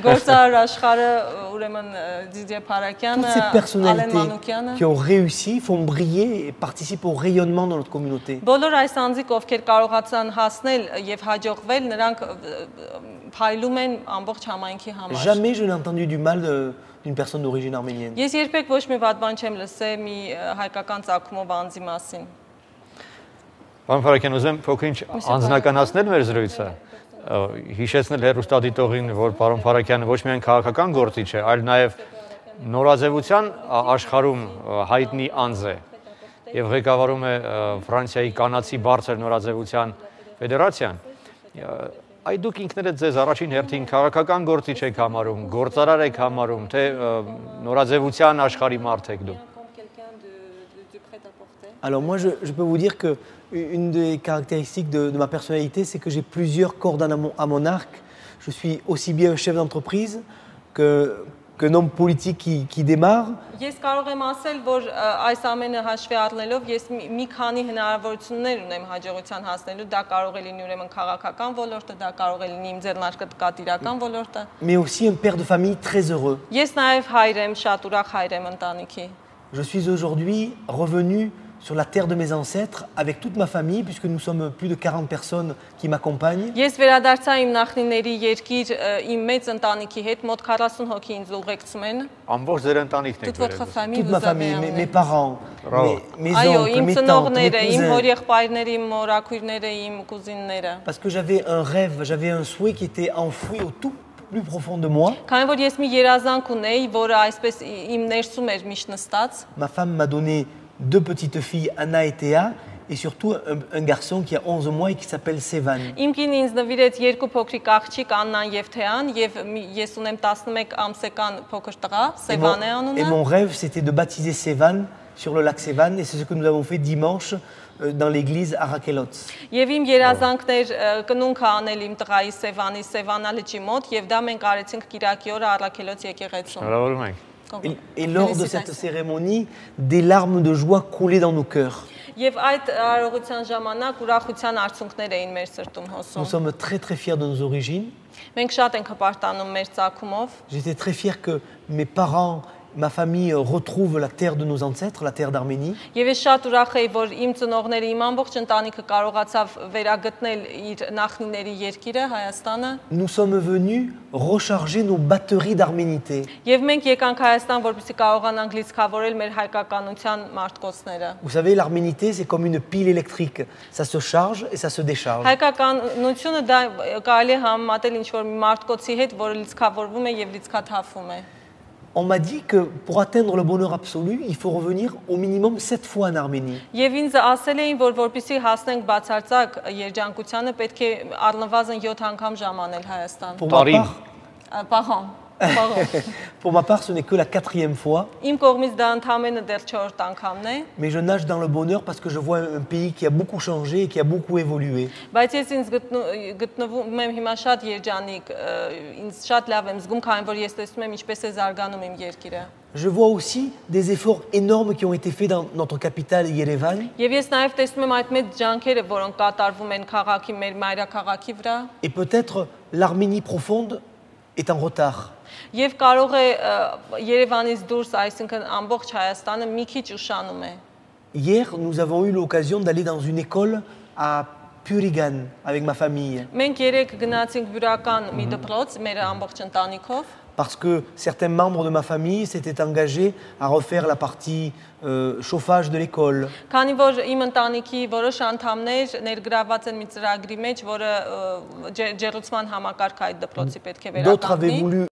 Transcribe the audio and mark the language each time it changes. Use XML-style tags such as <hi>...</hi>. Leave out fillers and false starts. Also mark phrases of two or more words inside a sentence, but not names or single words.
<fr>Toutes ces personnalités qui ont réussi font briller et participent au rayonnement de notre communauté. Jamais je n'ai entendu du mal d'une personne d'origine arménienne.</fr> <hy>Պարոն Փարաքյան, ուզում եմ փոքր-ինչ անձնականացնել մեր զրույցը։ Հիշեցնել հեռուստադիտողին, որ պարոն Փարաքյանը ոչ միայն քաղաքական գործիչ է, այլ նաև նորաձևության աշխարհում հայտնի անձ է եւ ղեկավարում է Ֆրանսիայի կանացի բարձր նորաձևության ֆեդերացիան։ Այդ դուք ինքներդ ձեզ առաջին հերթին քաղաքական գործիչ եք համարում, գործարար եք համարում, թե նորաձևության աշխարհի մարդ եք դուք։</hy> <fr>Alors moi, je peux vous dire que une des caractéristiques de ma personnalité, c'est que j'ai plusieurs cordes à mon arc. Je suis aussi bien un chef d'entreprise qu'un homme politique qui démarre.</fr> <hy>Ես կարող եմ ասել, որ այս ամենը հաշվի առնելով ես մի քանի հնարավորություններ ունեմ հաջողության հասնելու, դա կարող է լինի ուրեմն քաղաքական ոլորտը, դա կարող է լինի իմ ձեռնարկատիրական ոլորտը։</hy> <fr>Mais aussi un père de famille très heureux.</fr> <hy>Ես նաև հայր եմ, շատ ուրախ հայր եմ ընտանիքի։</hy> <fr>Je suis aujourd'hui revenu sur la terre de mes ancêtres avec toute ma famille, puisque nous sommes plus de 40 personnes qui m'accompagnent.</fr> <hy>Ես վերադարձա իմ նախնիների երկիր իմ մեծ ընտանիքի հետ, մոտ 40 հոգի ինձ ուղեկցում են։ Ամբողջ ձեր ընտանիքն եք վերել։</hy> <fr>Toute ma famille, mes parents, mes</fr> <hy>Այո,</hy> <fr>oncles,</fr> <hy>իմ</hy> <fr>mes tantes, mes</fr> <hy>ծնողները, իմ</hy> <fr>cousins.</fr> <hy>հորեղբայրները, իմ մորաքույրները, իմ կուզինները։</hy> <fr>Parce que j'avais un rêve, j'avais un souhait qui était enfoui au tout plus profond de moi.</fr> <hy>Քանի որ ես մի երազանք ունեի, որը այսպես իմ ներսում էր միշտ նստած։</hy> <fr>Ma femme m'a donné deux petites filles, Anna et Théa, et surtout un garçon qui a 11 mois et qui s'appelle Sevan.</fr> <hy>Իմ կինը ինձ նվիրեց երկու փոքրիկ աղջիկ Աննան եւ Թեան եւ ես ունեմ 11 ամսական փոքր տղա, Սևան է</hy> <fr>Et</fr> <hy>անունը։</hy> <fr>mon rêve, c'était de baptiser Sevan sur le lac Sevan, et c'est ce que nous avons fait dimanche dans l'église à Rakelots.</fr> <hy>Եվ իմ երազանքն էր կնունքը անել իմ տղայի Սևանի Սևանա լճի մոտ եւ դա մենք արեցինք Կիրակի օրը Առաքելոց եկեղեցում։ Շնորհավորում ենք։</hy> <fr>Et lors de cette cérémonie, des larmes de joie coulaient dans nos cœurs.</fr> <hy>Եվ այդ արարողության ժամանակ ուրախության արցունքներ էին մեր սրտում</hy> <fr>Nous</fr> <hy>հոսում։</hy> <fr>sommes très très fiers de nos origines.</fr> <hy>Մենք շատ ենք հպարտանում մեր ծագումով։</hy> <fr>J'étais très fier que mes parents, ma famille retrouvent la terre de nos ancêtres, la terre d'Arménie.</fr> <hy>Եվ ես շատ ուրախ էի, որ իմ ծնողները, իմ ամբողջ ընտանիքը կարողացավ վերագտնել իր նախնիների երկիրը Հայաստանը։</hy> <fr>Nous sommes venus recharger nos batteries d'arménité.</fr> <hy>Եվ մենք եկանք Հայաստան, որպեսզի կարողանանք լիցքավորել մեր հայկականության մարտկոցները։</hy> <fr>Vous savez, l'arménité, c'est comme une pile électrique. Ça se charge et ça se décharge.</fr> <hy>Հայկականությունը դա կարելի է համեմատել ինչ-որ մի մարտկոցի հետ, որը լիցքավորվում է եւ լիցքաթափվում է։</hy> <fr>On m'a dit que pour atteindre le bonheur absolu, il faut revenir au minimum 7 fois en Arménie.</fr> <hy>Եվ ինձ ասել էին, որ որպեսզի հասնենք բացարձակ երջանկությանը, պետք է առնվազն 7 անգամ ժամանել Հայաստան։ Պահոն։</hy> <fr>Pour ma part, ce n'est que la 4e fois.</fr> <hy>Իմ կողմից դա ընդամենը դեռ 4 անգամն է։</hy> <fr>Mais je nage dans le bonheur parce que je vois un pays qui a beaucoup changé et qui a beaucoup évolué.</fr> <hy>Բայց ես ինձ գտնվում եմ հիմա շատ երջանիկ, ինձ շատ լավ եմ զգում, քանի որ ես տեսնում եմ ինչպես է զարգանում իմ երկիրը։</hy> <fr>Je vois aussi des efforts énormes qui ont été faits dans notre capitale Yerevan.</fr> <hy>Եվ ես նաև տեսնում եմ այդ մեծ ջանքերը, որոնք կատարվում են քաղաքի մեր մայրաքաղաքի վրա։</hy> <fr>Et peut-être l'Arménie profonde est en retard.</fr> <hy>Եվ կարող է Երևանից դուրս, այսինքն ամբողջ Հայաստանը մի քիչ ուշանում է։</hy> <fr>Hier, nous avons eu l'occasion d'aller dans une école à Purigan avec ma famille.</fr> <hy>Մենք երեք գնացինք բյուրական մի դպրոց մեր ամբողջ ընտանիքով։</hy> <fr>Parce que certains membres de ma famille s'étaient engagés à refaire la partie chauffage de l'école.</fr> <hy>Քանի որ իմ ընտանիքի որոշ անդամներ ներգրաված են մի ծրագրի մեջ, որը ջեռուցման համակարգ այդ դպրոցի պետք է</hy> <fr>D'autres avaient</fr> <hy>վերականգնի։</hy> <fr>voulu</fr>